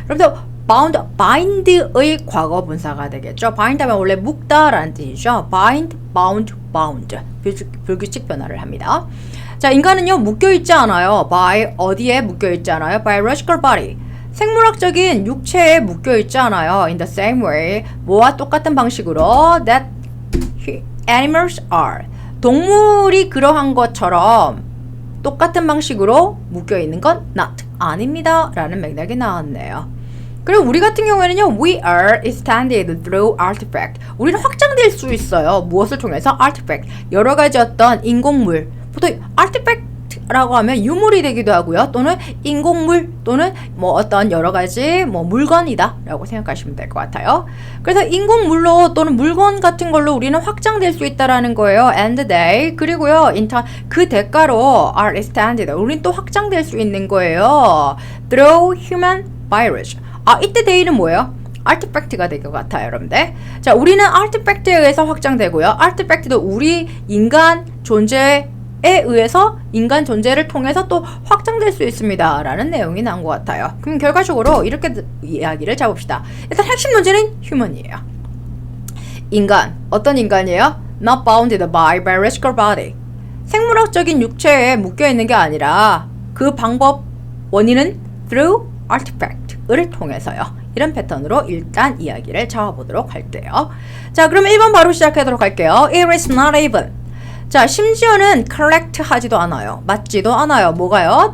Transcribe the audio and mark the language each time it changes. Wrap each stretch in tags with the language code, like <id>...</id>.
<ko>여러분들, bound, bind의 과거 분사가 되겠죠. bind 하면 원래 묶다라는 뜻이죠.</ko> <en>bind, bound, bound.</en> <ko>불규칙 변화를 합니다. 자, 인간은요, 묶여있지 않아요. by, 어디에 묶여있지 않아요?</ko> <en>biological body.</en> <ko>생물학적인 육체에 묶여있지 않아요.</ko> <en>In the same way,</en> <ko>뭐와 똑같은 방식으로</ko> <en>that animals are.</en> <ko>동물이 그러한 것처럼 똑같은 방식으로 묶여있는 건 not, 아닙니다. 라는 맥락이 나왔네요. 그리고 우리 같은 경우에는요,</ko> <en>we are extended through artifact.</en> <ko>우리는 확장될 수 있어요. 무엇을 통해서? artifact. 여러 가지 어떤 인공물. 보통 artifact라고 하면 유물이 되기도 하고요. 또는 인공물 또는 뭐 어떤 여러 가지 뭐 물건이다 라고 생각하시면 될 것 같아요. 그래서 인공물로 또는 물건 같은 걸로 우리는 확장될 수 있다라는 거예요.</ko> <en>and they.</en> <ko>그리고요, 그 대가로</ko> <en>are extended.</en> <ko>우리는 또 확장될 수 있는 거예요.</ko> <en>through human virus.</en> <ko>이때 they는 뭐예요? artifact가 될 것 같아요, 여러분들. 자, 우리는 artifact에 의해서 확장되고요. artifact도 우리 인간 존재에 의해서 인간 존재를 통해서 또 확장될 수 있습니다. 라는 내용이 나온 것 같아요. 그럼 결과적으로 이렇게 이야기를 잡읍시다. 일단 핵심 문제는 human이에요. 인간, 어떤 인간이에요?</ko> <en>Not bounded by biological body.</en> <ko>생물학적인 육체에 묶여있는 게 아니라 그 방법, 원인은</ko> <en>through artifact</en> <ko>를 통해서요. 이런 패턴으로 일단 이야기를 잡아보도록 할게요. 자, 그럼 1번 바로 시작하도록 할게요.</ko> <en>It is not even.</en> <ko>자, 심지어는 correct 하지도 않아요. 맞지도 않아요. 뭐가요?</ko>